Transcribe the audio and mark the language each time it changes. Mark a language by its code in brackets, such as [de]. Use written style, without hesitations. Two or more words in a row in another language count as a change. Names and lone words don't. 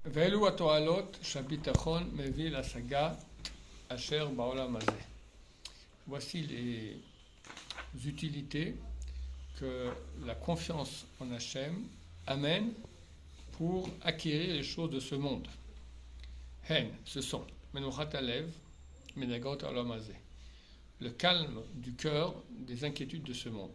[he] ואלו התועלות שהביטחון מביא להשגת אשר בעולם הזה. [fr] Voici les utilités que la confiance en Hachem amène pour acquérir les choses de ce monde. [he] הן, [fr] ce sont [he] מנוחת הלב, מדאגות העולם הזה, [fr] le calme du cœur des inquiétudes de ce monde.